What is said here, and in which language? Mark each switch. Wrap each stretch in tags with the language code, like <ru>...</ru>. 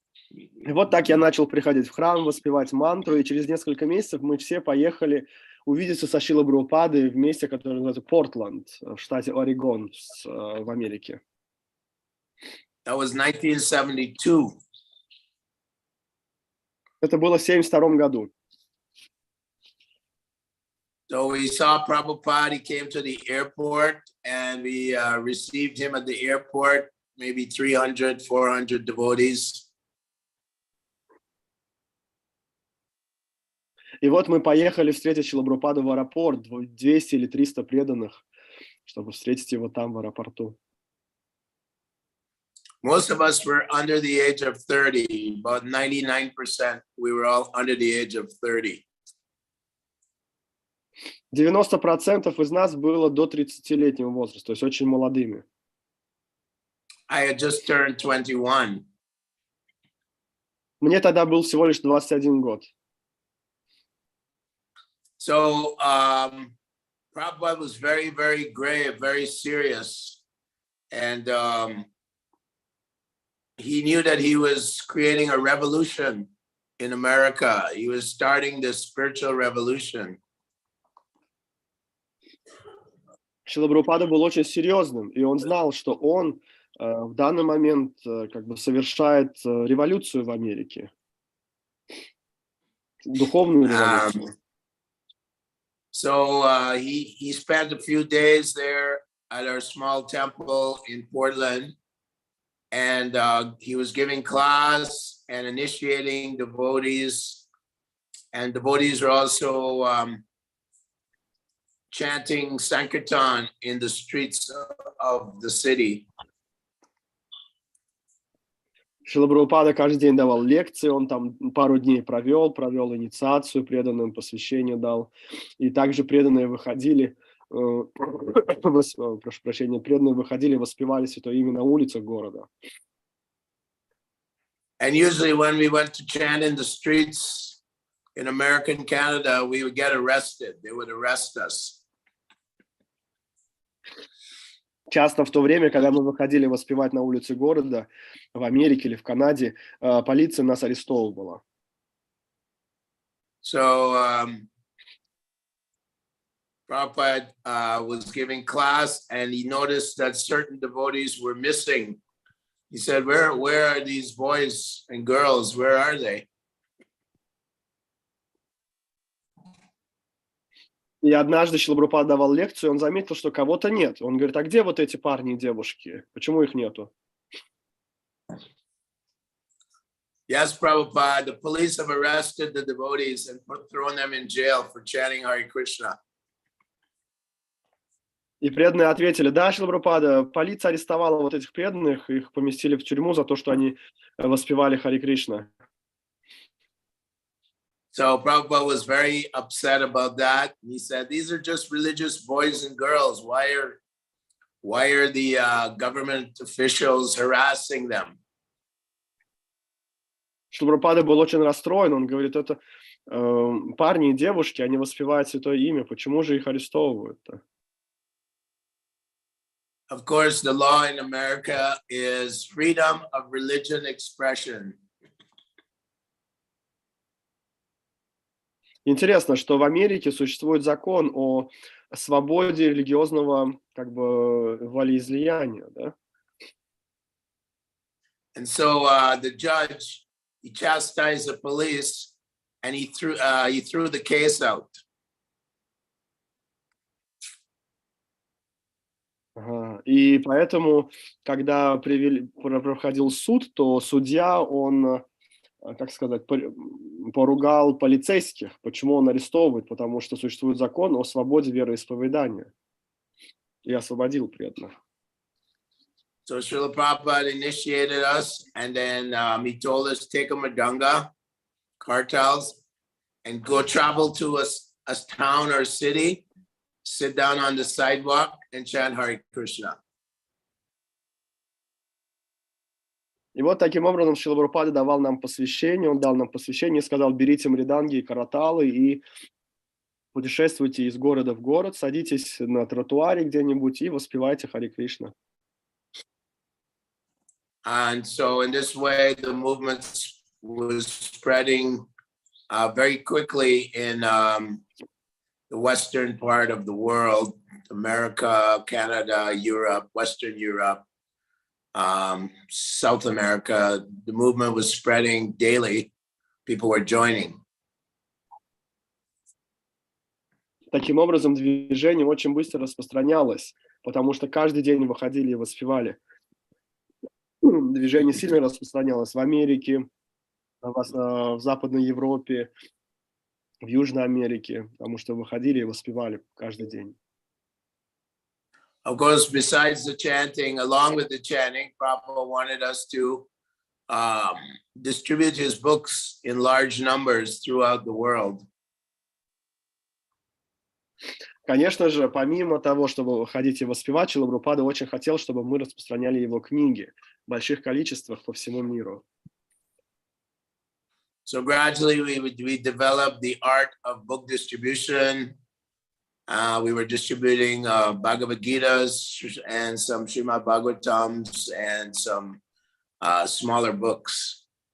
<ru>И вот так я начал приходить в храм, воспевать мантру, и через несколько месяцев мы все поехали увидеться со Шрилой Прабхупадой в месте, которое называется Портленд, в штате Орегон, в Америке.</ru> <en>That was 1972.</en> <ru>Это было в 1972 году.</ru> <en>So we saw Prabhupada, he came to the airport, and we received him at the airport, maybe 300, 400 devotees.</en> <ru>И вот мы поехали встретить Шрилу Прабхупаду в аэропорт, 200 или 300 преданных, чтобы встретить его там в аэропорту.</ru> <en>Most of us were under the age of 30, about 99%, we were all under the age of 30.</en> <ru>90% из нас было до 30-летнего возраста, то есть очень молодыми.</ru> <en>I had just turned 21.</en> <ru>Мне тогда был всего лишь 21 год.</ru> <en>So Prabhupada was very, very grave, very serious. And he knew that he was creating a revolution in America. He was starting this spiritual revolution.</en> <ru>Шрила Прабхупада был очень серьезным, и он знал, что он в данный момент как бы совершает революцию в Америке. Духовную революцию.</ru> <en>So he spent a few days there at our small temple in Portland, and he was giving class and initiating devotees, and devotees were also chanting Sankirtan in the streets of the city.</en> <ru>Шрила Прабхупада каждый день давал лекции, он там пару дней провел инициацию, преданным посвящение дал. И также преданные выходили, прошу прощения, преданные выходили, воспевали святое имя на улицах города.</ru> <en>And usually when we went to chant in the streets in American Canada, we would get arrested. They would arrest us.</en> <ru>Часто в то время, когда мы выходили воспевать на улице города, в Америке или в Канаде, полиция нас арестовывала.</ru> <en>So Prabhupada was giving class and he noticed that certain devotees were missing. He said, where are these boys and girls? Where are they?</en> <ru>И однажды Шрила Прабхупада давал лекцию, он заметил, что кого-то нет. Он говорит, а где вот эти парни и девушки? Почему их нету?</ru> <en>Yes, Prabhupada, the police have arrested the devotees and thrown them in jail for chanting Hare Krishna.</en> <ru>И преданные ответили, да, Шрила Прабхупада, полиция арестовала вот этих преданных, их поместили в тюрьму за то, что они воспевали Харе Кришна.</ru> <en>So Prabhupada was very upset about that. He said, these are just religious boys and girls. Why are the government officials harassing them?</en> <ru>Шрила Прабхупада был очень расстроен, он говорит, это парни и девушки, они воспевают святое имя, почему же их арестовывают-то?</ru> <en>Of course, the law in America is freedom of religion expression.</en> <ru>Интересно, что в Америке существует закон о свободе религиозного волеизлияния, да?</ru> <en>And so the judge, he chastised the police and he threw the case out.</en> <ru>И поэтому, когда проходил суд, то судья, он, как сказать, поругал полицейских. Почему он арестовывает? Потому что существует закон о свободе вероисповедания. И освободил преданных.</ru> <en>So Srila Prabhupada initiated us, and then he told us take a mridanga, kartals, and go travel to a town or city, sit down on the sidewalk and chant Hare Krishna.</en> <ru>И вот таким образом Шрила Прабхупада давал нам посвящение, он дал нам посвящение и сказал, берите мриданги и караталы и путешествуйте из города в город, садитесь на тротуаре где-нибудь и воспевайте Харе Кришна.</ru> <en>And so in this way, the movement was spreading very quickly in the western part of the world, America, Canada, Europe, Western Europe, South America. The movement was spreading daily. People were joining.</en> <ru>Таким образом, движение очень быстро распространялось, потому что каждый день выходили и воспевали. Движение сильно распространялось в Америке, в Западной Европе, в Южной Америке, потому что выходили и воспевали каждый день.</ru> <en>Of course, besides the chanting, along with the chanting, Prabhupada wanted us to distribute his books in large numbers throughout the world.</en> <ru>Конечно же, помимо того, чтобы выходить и воспевать, Шрила Прабхупада очень хотел, чтобы мы распространяли его книги в больших количествах по всему миру.</ru> <en>So gradually we developed the art of book distribution. We were distributing Bhagavad Gitas and some Srimad Bhagavatams and some smaller books.</en>